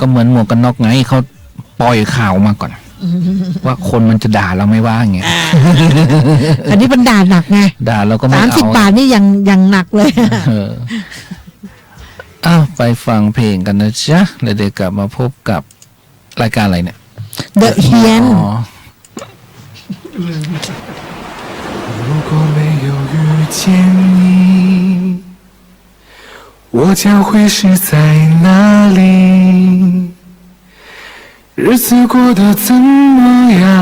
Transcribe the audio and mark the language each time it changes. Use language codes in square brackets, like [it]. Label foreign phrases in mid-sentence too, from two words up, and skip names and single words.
[th] ก็เหมือนหมวกกันน็อกไงเขาปล่อยข่าวมาก่อนว่าคนมันจะด่าเราไม่ว่าไง อันนี้มันด่าหนักไง ด่าเราก็ไม่เอา 30 บาทนี่ยังหนักเลย ไปฟังเพลงกันนะจ๊ะแล้วเดี๋ยวกลับมาพบกับรายการอะไรเนี่ย The Hien [zh] 如果没有遇见你，我将会是在哪里？日子过得怎么样？